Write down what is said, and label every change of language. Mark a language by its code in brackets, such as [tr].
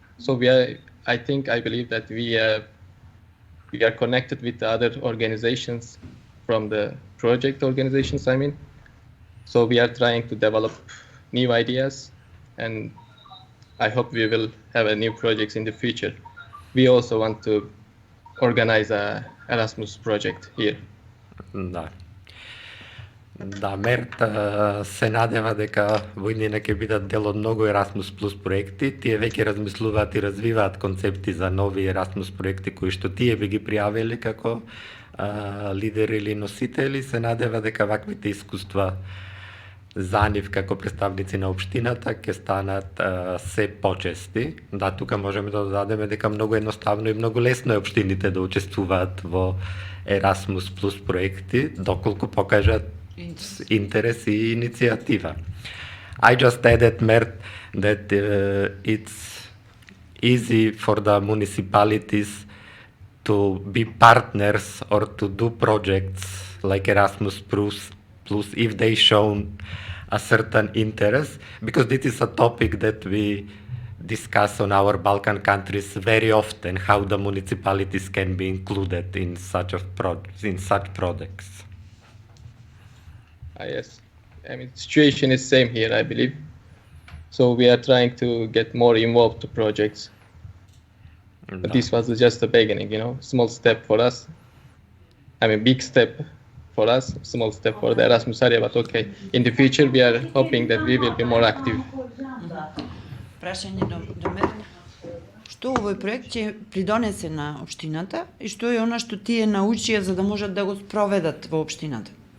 [en] So I believe that we are connected with the other organizations from the project organizations, I mean. So we are trying to develop new ideas, and I hope we will have new projects in the future. We also want to organize a Erasmus project here. [mk] Да. Да, Мерт се надева дека во иднина ќе бидат дел од многу Erasmus Plus проекти. Тие веќе размислуваат и развиваат концепти за нови Erasmus проекти кои што тие би ги пријавили како лидери или носители. Се надева дека ваквите искуства за нив како представници на општината ќе станат се почести. Да, тука можеме да додадеме дека многу едноставно и многу лесно е општините да учествуваат во Erasmus Plus проекти, доколку покажат интерес и иницијатива. [en] I just added, Mert, that it's easy for the municipalities to be partners or to do projects like Erasmus Plus if they show a certain interest, because this is a topic that we discuss on our Balkan countries very often how the municipalities can be included in such projects. Yes, I mean, situation is same here, I believe. So we are trying to get more involved to projects. But this was just the beginning, small step for us. I mean, big step for us, small step for the Erasmus area, but okay. In the future, we are hoping that we will be more active. [mk] Прашање до Мерт. Што овој проект ќе придонесе на општината и што е она што тие научија за да можат да го спроведат во општината?